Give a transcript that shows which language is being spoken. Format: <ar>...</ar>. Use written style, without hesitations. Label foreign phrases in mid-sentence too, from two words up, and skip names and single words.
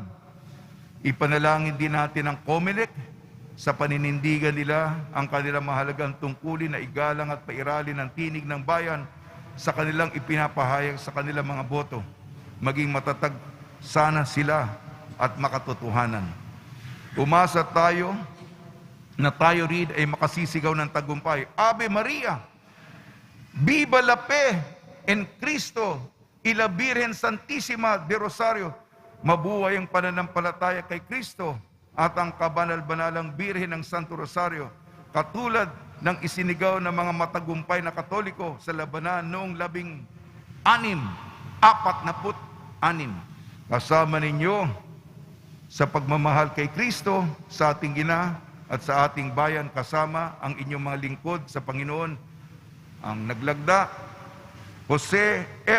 <tl>Ipanalangin din natin ang COMELEC sa paninindigan nila ang kanilang mahalagang tungkulin na igalang at pairalin ang tinig ng bayan sa kanilang ipinapahayag sa kanilang mga boto. Maging matatag sana sila at makatotohanan. Umasa tayo na tayo rin ay makasisigaw ng tagumpay.</tl> <la>Ave Maria,</la> <es>Viva la Fe en Cristo y la Virgen Santísima de Rosario.</es> <tl>Mabuhay ang pananampalataya kay Kristo at ang kabanal-banalang Birhen ng Santo Rosario, katulad ng isinigaw ng mga matagumpay na Katoliko sa labanan noong 1646. Kasama ninyo sa pagmamahal kay Kristo, sa ating ina at sa ating bayan, kasama ang inyong mga lingkod sa Panginoon, ang naglagda, Jose F.</tl>